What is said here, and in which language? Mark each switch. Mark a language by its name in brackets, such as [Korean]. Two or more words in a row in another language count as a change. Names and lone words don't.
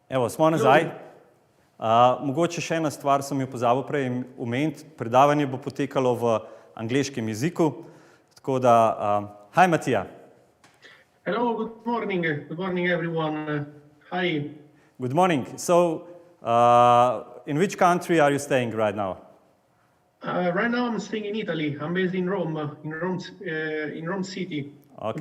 [Slovenian] smo nazaj. Mogoče še ena stvar sem jo pozabil prej omeniti. Predavanje bo potekalo v angleškem jeziku. Tako da, hi Matija. [English] Hello, good morning. Good morning everyone. Hi. Good morning. So, in which country are you staying right now? Right now I'm staying in Italy. I'm based in Rome, in Rome City. Okay.